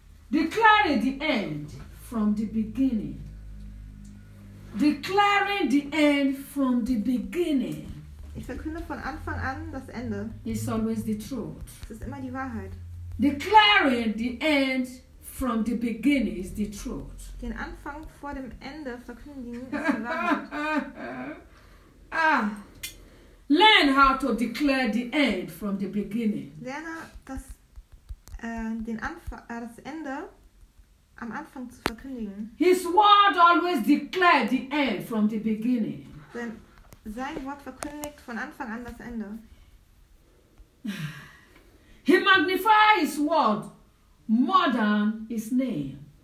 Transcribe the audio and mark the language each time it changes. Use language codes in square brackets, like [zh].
[en] Declaring the end from the beginning. Declaring the end from the beginning. [de] Ich verkünde von Anfang an das Ende. [en] It's always the truth. [de] Es ist immer die Wahrheit. [en] Declaring the end from the beginning is the truth. [de] Den Anfang vor dem Ende verkündigen ist die Wahrheit. [en] Learn how to declare the end from the beginning. [de] Lerne das den Anfang das Ende am Anfang zu verkündigen. [en] His word always declared the end from the beginning. [de] Denn sein Wort verkündigt von Anfang an das Ende. [en] He magnifies his word more than his name.